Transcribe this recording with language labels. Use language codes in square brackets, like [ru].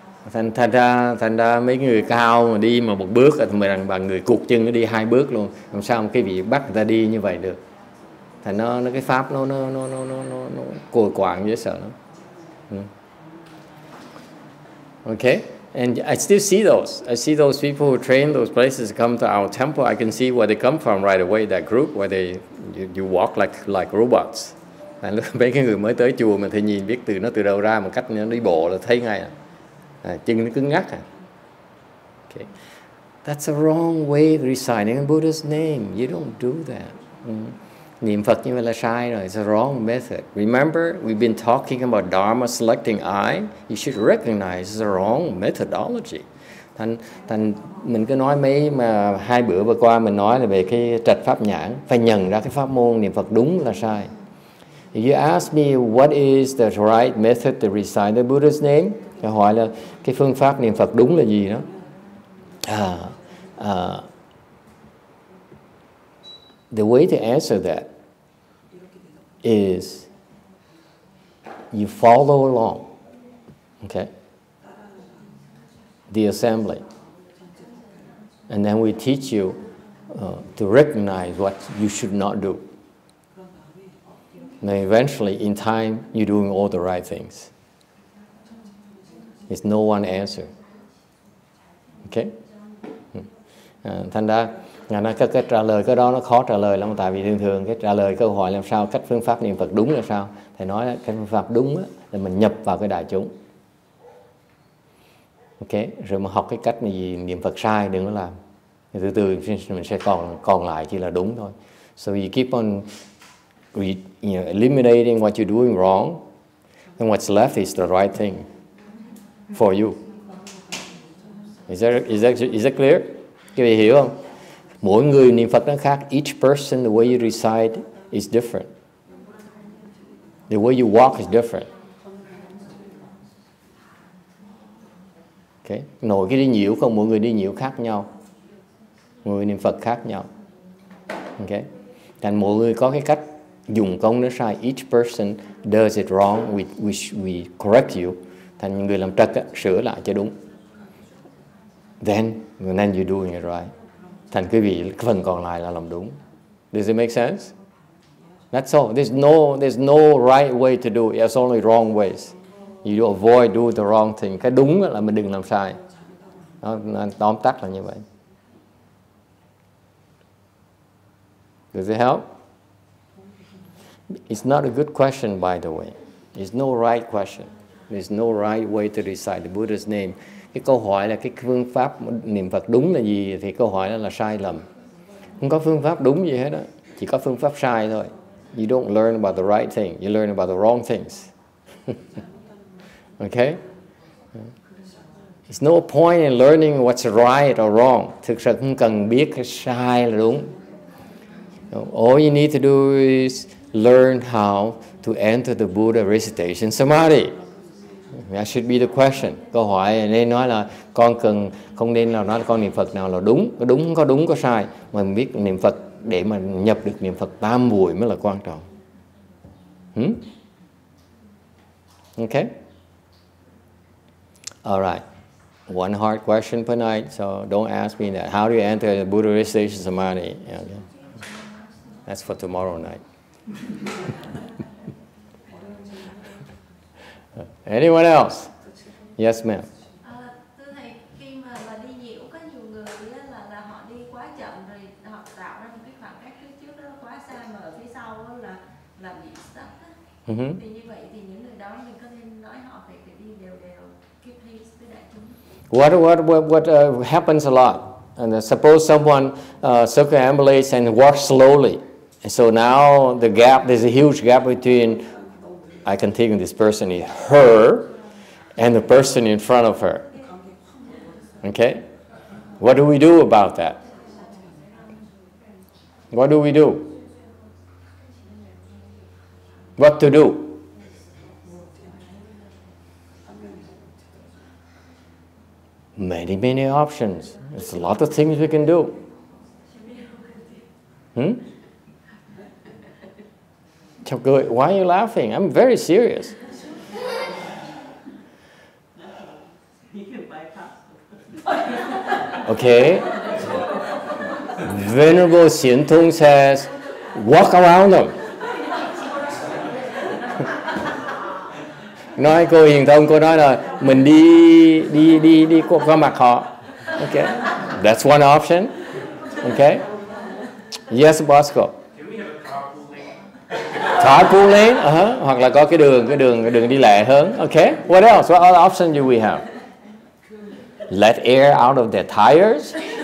[vi] Thành ra mấy người cao mà đi mà một bước thì bằng người cụt chân nó đi 2 bước luôn, làm sao mà cái vị bắt người ta đi như vậy được. Thành nó cái pháp nó cồi quạng dễ sợ lắm. [en] Okay, and I still see those. I see those people who train those places come to our temple. I can see where they come from right away. That group where you walk like robots. [vi] Mấy cái người mới tới chùa mà thì nhìn biết từ đâu ra, một cách nó đi bộ là thấy ngay chân nó cứng ngắc [en] Okay, that's a wrong way of reciting Buddha's name. You don't do that. [vi] Niệm Phật như vậy là sai rồi. [en] It's a wrong method. Remember, we've been talking about Dharma selecting I. You should recognize it's a wrong methodology. [vi] Thành mình cứ nói mà 2 bữa vừa qua mình nói là về cái trạch pháp nhãn, phải nhận ra cái pháp môn niệm Phật đúng là sai. [en] If you ask me what is the right method to recite the Buddha's name, [vi] tôi hỏi là cái phương pháp niệm Phật đúng là gì đó. [en] The way to answer that is you follow along, okay, the assembly, and then we teach you to recognize what you should not do. And eventually, in time, you're doing all the right things. There's no one answer. Okay? [vi] Thành ra cái trả lời cái đó nó khó trả lời lắm, tại vì thường cái trả lời câu hỏi làm sao cách phương pháp niệm Phật đúng là sao, thầy nói cái phương pháp đúng là mình nhập vào cái đại chúng. Ok, rồi mà học cái cách gì niệm Phật sai đừng có làm, từ từ mình sẽ còn lại chỉ là đúng thôi. [en] So you keep on eliminating what you're doing wrong, and what's left is the right thing for you. Is that clear? [vi] Các vị hiểu không? Mỗi người niệm Phật nó khác. [en] Each person, the way you recite is different. The way you walk is different. Okay. [vi] Nội cái đi nhiễu không, mỗi người đi nhiễu khác nhau. Mỗi người niệm Phật khác nhau. Okay. Thành mỗi người có cái cách dùng công nó sai. [en] Each person does it wrong. We correct you. [vi] Thành người làm trật sửa lại cho đúng. [en] Then you're doing it right. [vi] Thành quý vị cái phần còn lại là làm đúng. [en] Does it make sense? That's all. There's no right way to do it. There's only wrong ways. You avoid doing the wrong thing. [vi] Cái đúng là mình đừng làm sai. Nó tóm tắt là như vậy. [en] Does it help? It's not a good question, by the way. There's no right question. There's no right way to recite the Buddha's name. [vi] Cái câu hỏi là cái phương pháp niệm Phật đúng là gì thì câu hỏi đó là sai lầm. Không có phương pháp đúng gì hết đó, chỉ có phương pháp sai thôi. [en] You don't learn about the right thing, you learn about the wrong things. Okay? There's no point in learning what's right or wrong. [vi] Thực sự không cần biết cái sai là đúng. [en] All you need to do is learn how to enter the Buddha Recitation Samadhi. That should be the question. [vi] Câu hỏi nên nói là con không nên là nói là con niệm Phật nào là đúng, có đúng có sai, mà mình biết niệm Phật để mà nhập được niệm Phật tam muội mới là quan trọng. [en] Okay. All right. One hard question per night, so don't ask me that. How do you enter the Buddha Recitation Samadhi? Yeah. That's for tomorrow night. Anyone else? Yes, ma'am. [vi] Thưa thầy, khi mà đi nhiễu có nhiều người là họ đi quá chậm rồi họ tạo ra một cái khoảng cách trước đó quá xa mà ở phía sau là bị stuck. Thì như vậy thì những người đó mình có nên nói họ phải đi đều [en] keep pace [vi] với đại chúng. [en] What happens a lot? And suppose someone circumambulates and walks slowly, and so now there's a huge gap between. I can think this person is her and the person in front of her. Okay? What do we do about that? What do we do? What to do? Many options. There's a lot of things we can do. Why are you laughing? I'm very serious. He can bypass. Okay. Venerable Xian Tung says, walk around them. [vi] Nói cô Hiền Thông, cô nói là mình đi qua mặt họ. [en] Okay. That's one option. Okay. Yes, Bosco. Can we have a Carpool lane, [vi] hoặc là có cái đường đi lẹ hơn. [en] Okay. What else? What other option do we have? Let air out of their tires.